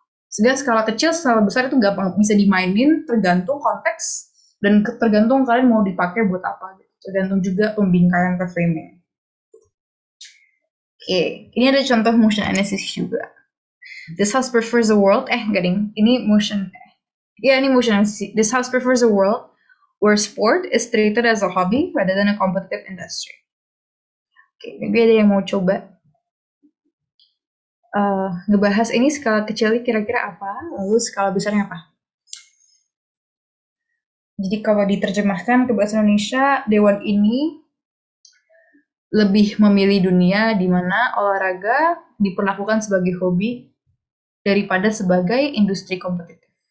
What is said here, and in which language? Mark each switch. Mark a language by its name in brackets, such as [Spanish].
[Indonesian] Sehingga skala kecil, skala besar itu gampang bisa dimainin tergantung konteks dan tergantung kalian mau dipakai buat apa. Tergantung juga pembingkaian ke framing. Oke, ini ada contoh motion analysis juga. [English] This house prefers a world, [Indonesian] gading, ini motion, ini motion analysis. [English] This house prefers a world where sport is treated as a hobby rather than a competitive industry. [Indonesian] Oke, maybe ada yang mau coba ngebahas ini skala kecilnya kira-kira apa, lalu skala besarnya apa. Jadi kalau diterjemahkan ke bahasa Indonesia, Dewan ini lebih memilih dunia di mana olahraga diperlakukan sebagai hobi daripada sebagai industri kompetitif.